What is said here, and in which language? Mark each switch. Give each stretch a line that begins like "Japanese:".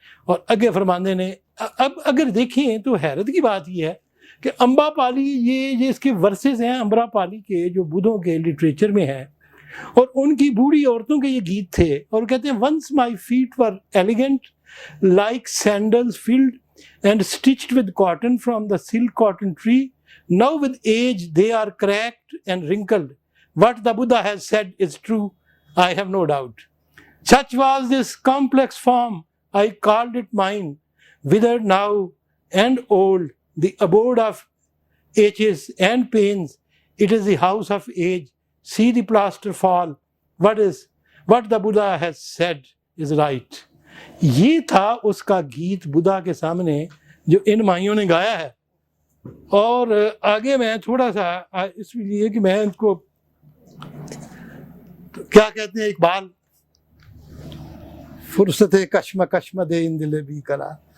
Urdu: اور اگے فرماندے نے, اب اگر دیکھیں تو حیرت کی بات یہ ہے کہ امبا پالی, یہ اس کے ورسز ہیں امبرا پالی کے جو بدھوں کے لٹریچر میں ہیں, اور ان کی بوڑھی عورتوں کے یہ گیت تھے, اور کہتے ہیں
English: once my feet were elegant like sandals filled and stitched with cotton from the silk cotton tree, now with age they are cracked and wrinkled. What the Buddha has said is true, I have no doubt. Such was this complex form, I called it mine, withered now and old, the abode of aches and pains, it is the house of age, see the plaster fall, what the Buddha has said is right.
Urdu: یہ تھا اس کا گیت بدھا کے سامنے جو ان مائیوں نے گایا ہے. اور آگے میں تھوڑا سا اس لیے کہ میں ان کو کیا کہتے ہیں اقبال، فرصت کشم دے ان دل بھی قرار.